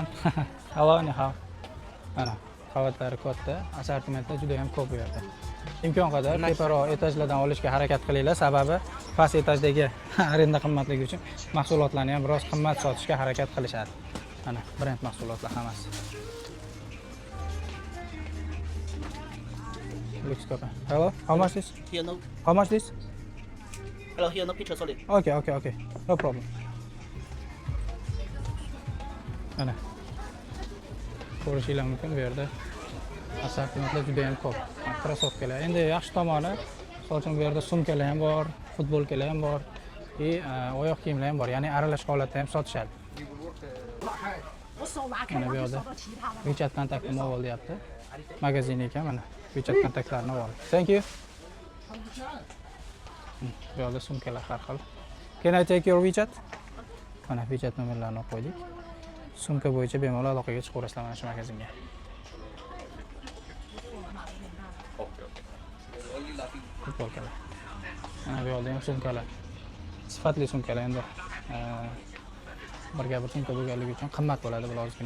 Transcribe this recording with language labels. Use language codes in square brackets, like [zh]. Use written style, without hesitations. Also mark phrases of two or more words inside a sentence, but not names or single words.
[zh] Hello, ni hao. [uz] Mana qavatlari katta, assortimentlar juda ham ko'p bu yerda. Imkon qadar teparoq etajlardan olishga harakat qilinglar, sababi past etajdagi arenda qimmatligi uchun mahsulotlarni ham biroz qimmat sotishga harakat qilishadi. Mana brend mahsulotlar hammasi. [en] Hello, how much this? Here no. How much this? Hello, here no picture, sorry. Okay. No problem. [uz] Mana. Ko'rishingiz mumkin bu yerda. Assortimentlar juda ham ko'p. Krossovkalar. Endi yaxshi tomoni, misol uchun bu yerda sumkalar ham bor, futbolkalar ham bor, oyoq kiyimlar ham bor. Ya'ni aralash holatda ham sotishadi. Mana bu yerda WeChat kontaktini olib deyapti. Magazin ekan mana. WeChat kontaktlarini olib. [en] Thank you. [uz] Bu yerda sumkalar har xil. [en] Can I take your WeChat? [uz] Mana WeChat nomerlarini qo'ydik. Sumka bo'yicha bemalol aloqaga chiqaverasizlar mana shu magazinga. Futbolkalar. Mana bu yerda ham sumkalar. Sifatli sumkalar endi birga bir sumka bo'lganligi uchun qimmat bo'ladi bular ozgina.